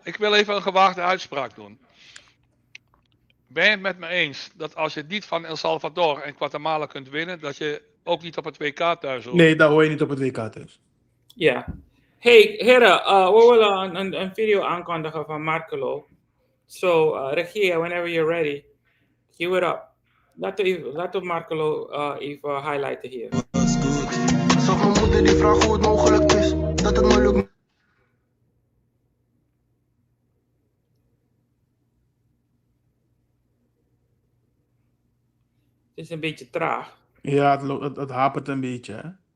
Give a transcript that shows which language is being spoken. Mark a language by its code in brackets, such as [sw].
[nl] Ik wil even een gewaagde uitspraak doen. Ben je het met me eens dat als je niet van El Salvador en Guatemala kunt winnen, dat je ook niet op het WK thuis hoor. Nee, daar hoor je niet op het WK thuis. Ja. Hey, heren, we willen een video aankondigen van Marcelo. [en] So, regie, whenever you're ready, cue it up. [nl] Laten we Marcelo even highlighten hier. Zag mijn moeder die vraagt hoe het mogelijk is dat het me lukt. Het is een beetje traag. Ja, het hapert een beetje, hè.